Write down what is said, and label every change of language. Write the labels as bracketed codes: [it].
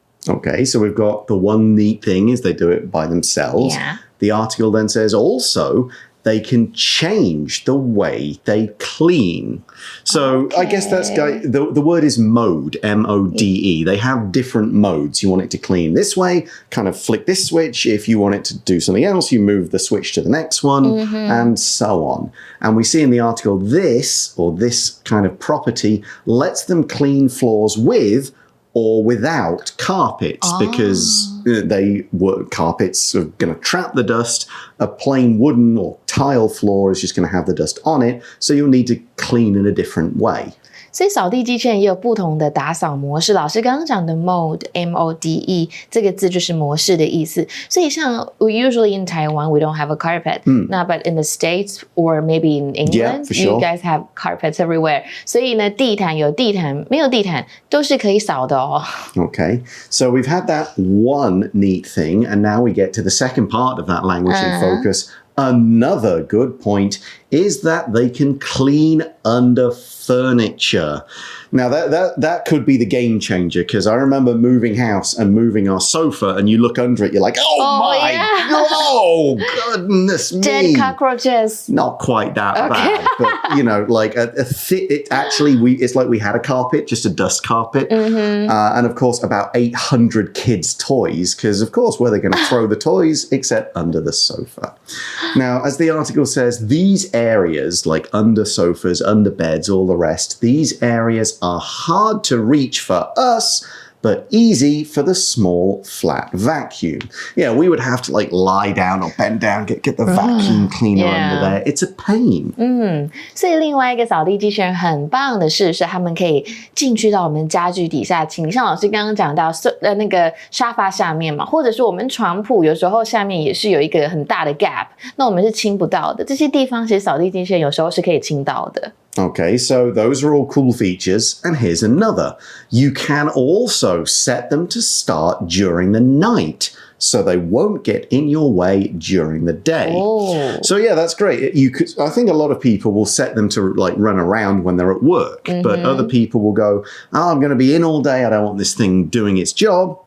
[en] Okay, so we've got the one neat thing is they do it by themselves. Yeah. The article then says also they can change the way they clean. So I guess that's the word is mode, M-O-D-E. They have different modes. You want it to clean this way, kind of flick this switch. If you want it to do something else, you move the switch to the next one, and so on. And we see in the article this kind of property lets them clean floors with or without carpets because carpets are going to trap the dust. A plain wooden or tile floor is just going to have the dust on it, so you'll need to clean in a different way. [zh] 所以扫地机器人也有不同的打扫模式。老师刚刚讲的 mode M-O-D-E 这个字就是模式的意思。所以像 [en] we usually in Taiwan we don't have a carpet. 那 but in the States or maybe in England, for sure. you guys have carpets everywhere. [zh] 所以呢，地毯有地毯，没有地毯都是可以扫的哦。 [en] Okay, so we've had that one neat thing, and now we get to the second part of that language in focus. Another good point is that they can clean under furniture. Now that could be the game changer because I remember moving house and moving our sofa and you look under it, you're like, oh goodness me. Dead cockroaches. Not quite that bad, but you know, like it's like we had a carpet, just a dust carpet. And of course about 800 kids' toys because of course where they're going to throw the toys except under the sofa. Now, as the article says, these areas like under sofas, under beds, all the rest, these areas are hard to reach for us, but easy for the small flat vacuum. Yeah, we would have to like lie down or bend down, get the vacuum cleaner under there. It's a pain. [zh] 所以另外一个扫地机器人很棒的是他们可以进去到我们家具底下清理。像老师刚刚讲到那个沙发下面嘛，或者是我们床铺有时候下面也是有一个很大的 gap， 那我们是清不到的。这些地方其实扫地机器人有时候是可以清到的。 [en] Okay, so those are all cool features, and here's another. You can also set them to start during the night, so they won't get in your way during the day. Oh. So yeah, that's great. I think a lot of people will set them to like run around when they're at work, but other people will go, oh, I'm going to be in all day. I don't want this thing doing its job.